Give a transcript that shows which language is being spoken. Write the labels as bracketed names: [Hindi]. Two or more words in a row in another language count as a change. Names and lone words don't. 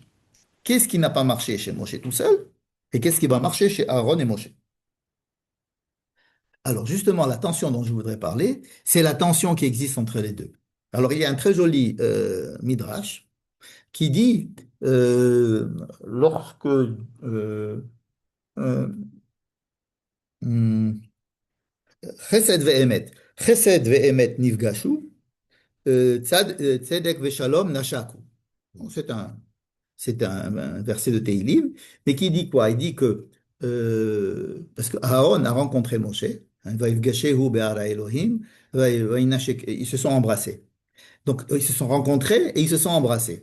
[French] Qu'est-ce qui n'a pas marché chez Moshe tout seul et qu'est-ce qui va marcher chez Aaron et Moshe? Alors justement, la tension dont je voudrais parler, c'est la tension qui existe entre les deux. Alors il y a un très joli midrash qui dit lorsque euh, hmm, [Hebrew] חסד ואמת נפגשו, צדק ושלום נשקו. [French] Bon, un verset de Teilim, mais qui dit quoi? Il dit que parce que Aaron a rencontré Moshe, hein, [Hebrew] ויפגשהו בהר האלהים, [French] ils se sont embrassés. Donc ils se sont rencontrés et ils se sont embrassés.